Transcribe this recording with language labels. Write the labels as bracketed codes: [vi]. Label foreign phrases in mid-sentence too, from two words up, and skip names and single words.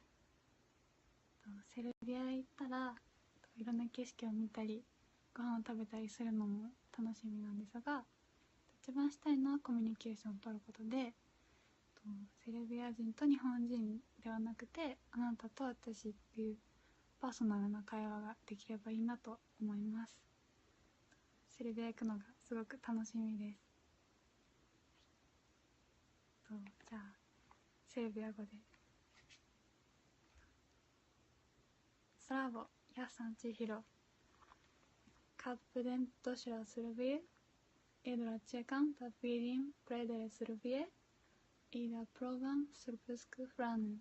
[ja] セルビアへ行ったらいろんな景色を見たりご飯を食べたりするのも楽しみなんですが、一番したいのはコミュニケーションを取ることで、セルビア人と日本人ではなくてあなたと私っていうパーソナルな会話ができればいいなと思います。セルビア行くのがすごく楽しみです。じゃあセルビア語で [sr] Slavo, ja sam Chihiro. Kad budem došla Srbije, jedva čekam da vidim predele Srbije i da probam srpsku hranu.